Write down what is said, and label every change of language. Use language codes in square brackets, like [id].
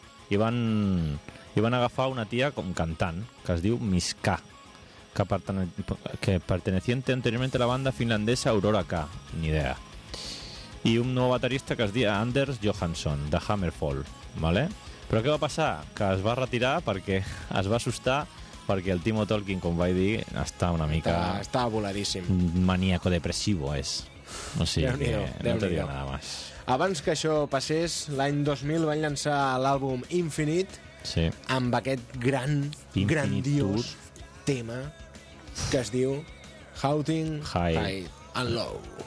[ca] I van agafar una tia com cantant, que es diu Miska, que perteneciente anteriorment a la banda finlandesa Aurora K, ni idea. I un nou baterista que es deia Anders Johansson, de Hammerfall, vale? Però què va passar? Que es va retirar perquè es va assustar perquè el Timo Tolkien, com vaig dir, està una mica... Està voladíssim. Maníaco-depressivo, és. O sigui, [es] que no te diré nada más. [ca] Abans que això passés, l'any 2000 van llançar l'àlbum Infinite, sí, amb aquest gran, Infinite grandiós tema que es diu Houting High, High and Low.